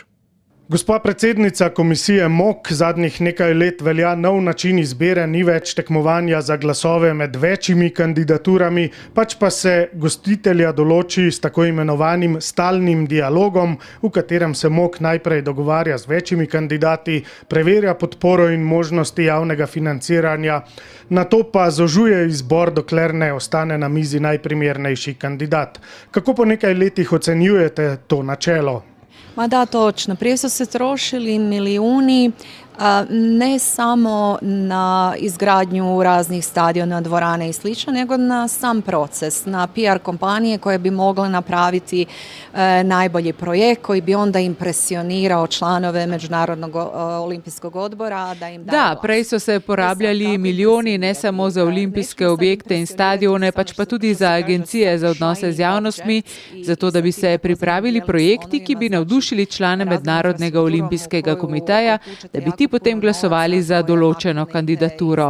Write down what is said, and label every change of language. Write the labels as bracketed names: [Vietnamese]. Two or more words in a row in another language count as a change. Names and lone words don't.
[Slovenian] Gospa predsednica komisije MOK, zadnjih nekaj let velja nov način izbire, ni več tekmovanja za glasove med večjimi kandidaturami, pač pa se gostitelja določi s tako imenovanim stalnim dialogom, v katerem se MOK najprej dogovarja z večjimi kandidati, preverja podporo in možnosti javnega financiranja, nato pa zožuje izbor, dokler ne ostane na mizi najprimernejši kandidat. Kako po nekaj letih ocenjujete to načelo? [Croatian] Ma da, točno. Prije su se trošili milijuni ne samo na izgradnju raznih stadiona, dvorane i slično, nego na sam proces, na PR kompanije koje bi mogle napraviti najbolji projekt koji bi onda impresionirao članove Međunarodnog olimpijskog odbora. [Slovenian] Da, prej so se porabljali milijoni ne samo za olimpijske objekte in stadione, pač pa tudi za agencije za odnose z javnostmi, zato da bi se pripravili projekti, ki bi navdušili člane Mednarodnega olimpijskega komiteja, da bi ti potem glasovali za določeno kandidaturo.